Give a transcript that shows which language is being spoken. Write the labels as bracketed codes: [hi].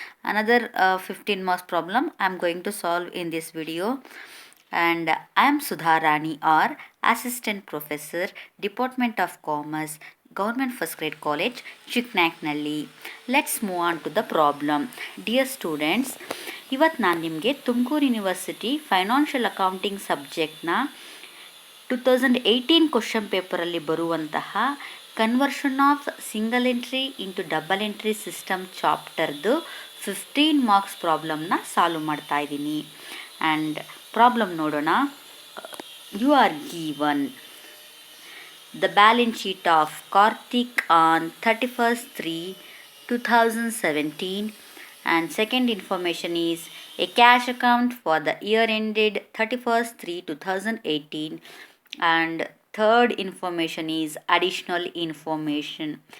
[en] Another 15 marks problem I am going to solve in this video. And I am Sudha Rani or Assistant Professor, Department of Commerce, Government First Grade College, Chiknaknalli. Let's move on to the problem. Dear students, [kn] ಇವತ್ತು ನಾನು ನಿಮಗೆ Tumakuru university financial accounting ಸಬ್ಜೆಕ್ಟ್ನ 2018 question ಪೇಪರಲ್ಲಿ ಬರುವಂತಹ conversion of single entry into double entry system ಚಾಪ್ಟರ್ದು 15 marks ಪ್ರಾಬ್ಲಮ್ನ solve ಮಾಡ್ತಾ ಇದ್ದೀನಿ. And problem ನೋಡೋಣ. [en] You are given the balance sheet of Karthik on 31st 3 2017, and second information is a cash account for the year ended 31st 3 2018, and third information is additional information.